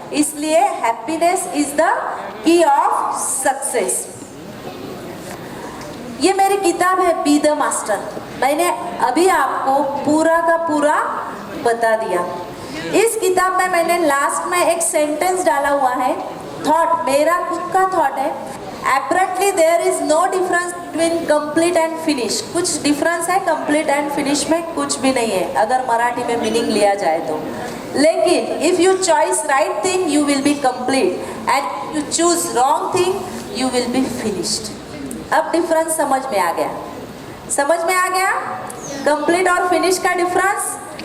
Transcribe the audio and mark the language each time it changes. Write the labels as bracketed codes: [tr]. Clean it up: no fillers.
[en] इसलिए happiness is the key of success. [hi] ये मेरी किताब है बी द मास्टर। मैंने अभी आपको पूरा का पूरा बता दिया। इस किताब में मैंने लास्ट में एक सेंटेंस डाला हुआ है, थॉट, मेरा खुद का थॉट है। [en] Apparently there is no difference between complete and finish। [hi] कुछ डिफरेंस है [en] complete and finish [hi] में, कुछ भी नहीं है अगर मराठी में मीनिंग लिया जाए तो। [en] लेकिन if you choose right thing you will be complete and you choose wrong thing you will be finished। [hi] अब डिफरेंस समझ में आ गया? समझ में आ गया कंप्लीट और फिनिश का डिफरेंस?